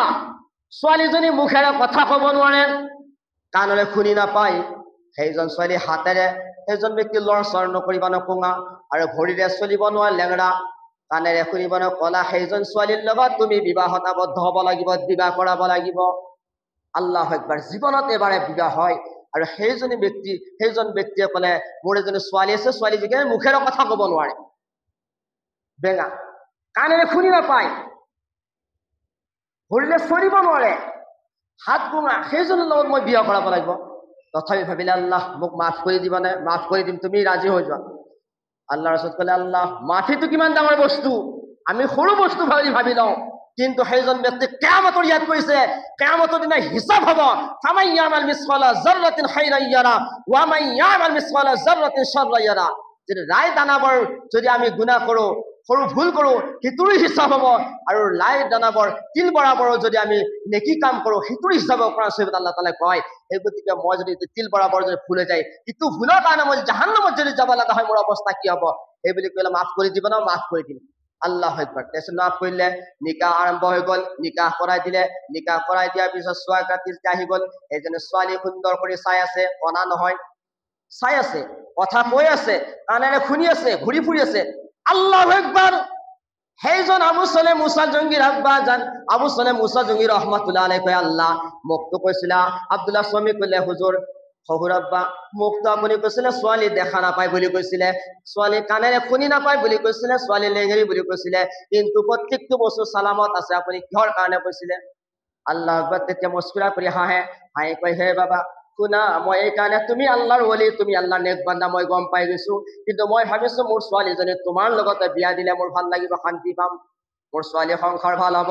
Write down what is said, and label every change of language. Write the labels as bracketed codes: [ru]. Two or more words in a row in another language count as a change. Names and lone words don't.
[as] ছোৱালীজনী মুখেৰে কথা ক'ব নোৱাৰে, কাণৰে শুনি নাপায়। সেইজন ছোৱালী হাতেৰে সেইজন ব্যক্তি লৰচৰ নকৰিব নকুঙা, আৰু ভৰিৰে চলিব নোৱাৰে লেংৰা, কাণেৰে শুনিব নকলা। সেইজন ছোৱালীৰ লগত তুমি বিবাহত আবদ্ধ হ'ব লাগিব, বিবাহ কৰাব লাগিব। [ar] الله أكبر. [as] জীৱনত এবাৰে বিবাহ হয়। আৰু সেইজন ব্যক্তিয়ে ক'লে মোৰ এজনী ছোৱালী আছে, ছোৱালীজনীকে মুখেৰে কথা ক'ব নোৱাৰে, বেঙা, কাণেৰে শুনি নাপায়, ভৰিৰে চলিব নোৱাৰে, হাত গুঙা, সেইজনৰ লগত মই বিয়া কৰাব লাগিব। তথাপি ভাবিলে আল্লাহ মোক মাফ কৰি দিবানে? মাফ কৰি দিম, তুমি ৰাজি হৈ যোৱা। আল্লাহ ৰাসূল ক'লে, আল্লাহ মাফিটো কিমান ডাঙৰ বস্তু, আমি সৰু বস্তু ভাবি লওঁ, কিন্তু সেইজন ব্যক্তি কিয়ামতৰ ইয়াত কৈছে কিয়ামতৰ দিনা হিচাপ হ'ব। [ar] فمن يعمل مثقال ذرة خيرا يره ومن يعمل مثقال ذرة شرا يره. [as] যদি লাই দানাবৰ যদি আমি গুনাহ কৰোঁ, সৰু ভুল কৰোঁ, সেইটোৰো হিচাপ হ'ব, আৰু লাই দানাবৰ তিল বৰাবৰৰ যদি আমি নেকি কাম কৰোঁ, সেইটোৰো হিচাপ হ'ব। কোৰআন শৰীফত আল্লাহ তাআলাই কয়, সেই গতিকে মই যদি তিল বৰাবৰ যদি ভুল হৈ যায়, ইটো ভুলৰ কাৰণে মই জাহান্নামত যদি যাব লগা হয়, মোৰ অৱস্থা কি হ'ব? এই বুলি ক'লে মাফ কৰি দিব না? মাফ কৰি দিম। [ar] الله أكبر. [as] তাৰপিছত মাফ কৰিলে, নিকাহ আৰম্ভ হৈ গ'ল, নিকাহ কৰাই দিলে। নিকাহ কৰাই দিয়াৰ পিছত চোৱা ৰাতি আহি গ'ল। এইজনে ছোৱালী সুন্দৰ কৰি চাই আছে, অনা নহয়, চাই আছে, কথা কৈ আছে, কাণেৰে শুনি আছে, ঘূৰি ফুৰি আছে। [ar] الله أكبر. [as] সেইজন আবু সলেম মুসা জঙ্গির আব্বা জান আবু সলেম মুসা জঙ্গি [ar] رحمة الله عليه [as] কয়, আল্লাহ মোক তো কৈছিলা, আব্দুল্লাহ স্বামী কলে, হুজুর শহুর আব্বা মোক তো আপুনি কৈছিলে ছোৱালী দেখা নাপায় বুলি কৈছিলে, ছোৱালী কাণেৰে শুনি নাপায় বুলি কৈছিলে, ছোৱালী লেঙেৰি বুলি কৈছিলে, কিন্তু প্ৰত্যেকটো বস্তু সালামত আছে, আপুনি কিহৰ কাৰণে কৈছিলে? [ar] الله أكبر. [as] তেতিয়া মস্কুৰা কৰি হাঁহে, হাঁহি কয়, হে বাবা শুনা, মই এই কাৰণে, তুমি আল্লাহৰ ওলি, তুমি আল্লাহৰ নেক বান্দা, মই গম পাই গৈছো, কিন্তু মই ভাবিছো মোৰ ছোৱালীজনী তোমাৰ লগতে বিয়া দিলে মোৰ ভাল লাগিব, শান্তি পাম, মোৰ ছোৱালী সংসাৰ ভাল হ'ব।